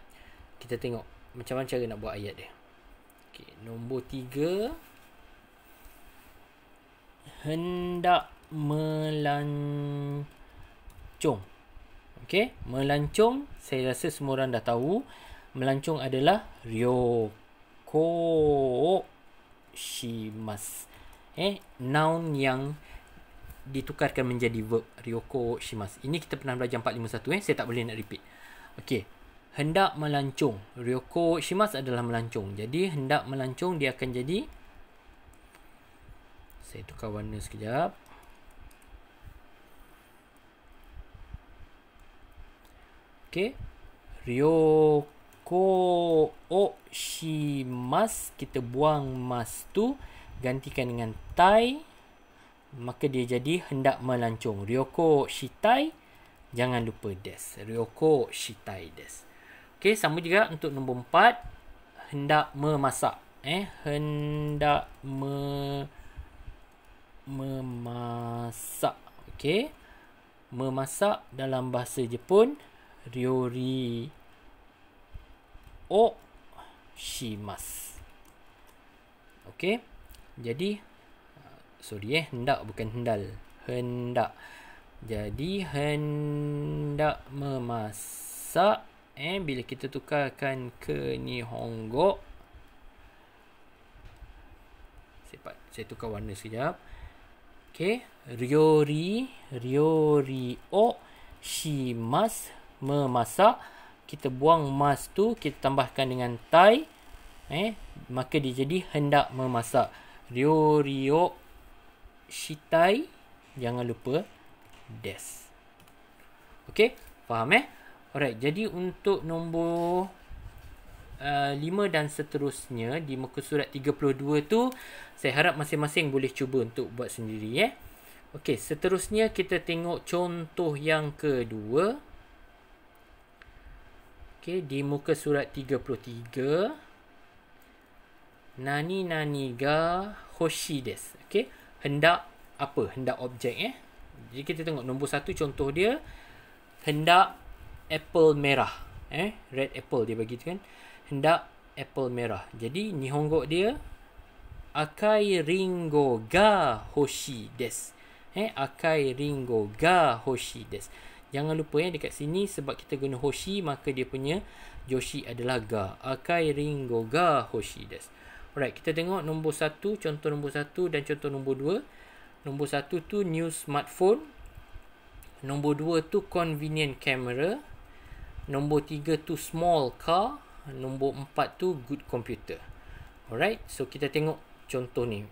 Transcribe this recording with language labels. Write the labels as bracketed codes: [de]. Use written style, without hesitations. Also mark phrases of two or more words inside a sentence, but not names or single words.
[ms] Kita tengok macam mana cara nak buat ayat dia. Okey, nombor 3, hendak melancong. Okey, melancong saya rasa semua orang dah tahu. Melancong adalah [ja] 旅行します. [ms] Noun yang ditukarkan menjadi verb, [ja] 旅行します. [ms] Ini kita pernah belajar 451 saya tak boleh nak repeat. Okey, hendak melancong. [ja] 旅行します [ms] adalah melancong. Jadi hendak melancong dia akan jadi, saya tukar warna sekejap. Okey, [ja] 旅行します, [ms] kita buang mas tu, gantikan dengan tai, maka dia jadi hendak melancong. [ja] 旅行したい, [ms] jangan lupa des. [ja] 旅行したいです. [ms] Okey, sama juga untuk nombor 4, hendak memasak. Hendak memasak. Okey, memasak dalam bahasa Jepun [ja] 料理をします. [ms] Okey, jadi hendak bukan hendal. Hendak. Jadi hendak memasak. Bila kita tukarkan ke Nihongo, saya tukar warna sekejap. Okey, [ja] 料理をします, [ms] memasak. Kita buang mas tu, kita tambahkan dengan tai, maka dia jadi hendak memasak. [ja] 料理をしたい, [ms] jangan lupa des. Okey, faham Alright, jadi untuk nombor 5 dan seterusnya di muka surat 32 tu, saya harap masing-masing boleh cuba untuk buat sendiri Okey, seterusnya kita tengok contoh yang kedua. Okey, di muka surat 33. [ja] 何が欲しいです. [ms] Okey, hendak apa? Hendak objek Jadi kita tengok nombor 1 contoh dia. Hendak apple merah. [en] Red apple [ms] dia bagi tu kan. Hendak apple merah. Jadi Nihongo dia [ja] 赤いりんごが欲しいです. 赤いりんごが欲しいです. [ms] Jangan lupa dekat sini sebab kita guna hoshi, maka dia punya joshi adalah ga. [ja] 赤いりんごが欲しいです. [ms] Alright, kita tengok nombor 1, contoh nombor 1 dan contoh nombor 2. Nombor 1 tu [en] new smartphone. [ms] Nombor 2 tu [en] convenient camera. [ms] Nombor 3 tu [en] small car. [ms] Nombor 4 tu [en] good computer. Alright, so [ms] kita tengok contoh ni.